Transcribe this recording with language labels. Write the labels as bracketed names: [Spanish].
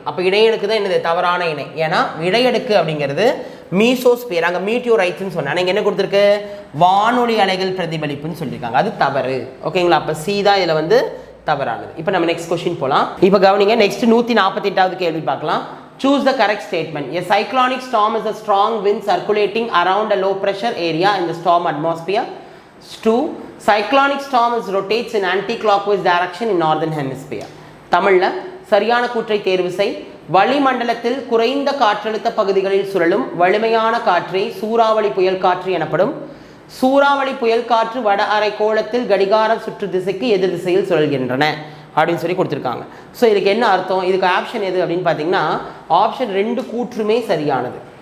[Tamil] அப்போ இடையடுக்கு தான் என்னது தவறான இணை. ஏன்னா இடையடுக்கு அப்படிங்கிறது மீசோஸ்பியர், அங்கே மீட்டியோரைட்ஸ்ன்னு சொன்னேன். நீங்கள் என்ன கொடுத்துருக்கு, வானொலி அலைகள் பிரதிபலிப்புன்னு சொல்லியிருக்காங்க, அது தவறு. ஓகேங்களா, அப்போ சி தான் இதில் வந்து தவறானது. இப்போ நம்ம நெக்ஸ்ட் கொஸ்டின் போகலாம். இப்போ கவனிங்க, நெக்ஸ்ட் 148வது கேள்வி பார்க்கலாம். [English] Choose the correct statement. A cyclonic storm is a strong wind circulating around a low pressure area in the storm atmosphere. 2. Cyclonic storm rotates in anti-clockwise direction in northern hemisphere. [Tamil] தமிழ்ல சரியான கூற்றை தேர்வு செய். வளிமண்டலத்தில் குறைந்த காற்றழுத்த பகுதிகளில் சுழலும் வலிமையான காற்றே சூறாவளி புயல் காற்று எனப்படும். சூறாவளி புயல் காற்று வட அரைக்கோளத்தில் கடிகார சுற்று திசைக்கு எதிர் திசையில் சுழல்கின்றன அப்படின்னு சொல்லி கொடுத்துருக்காங்க. ஸோ இதுக்கு என்ன அர்த்தம், இதுக்கு ஆப்ஷன் எது அப்படின்னு பார்த்தீங்கன்னா ஆப்ஷன் 2 கூற்றுமே சரியானது.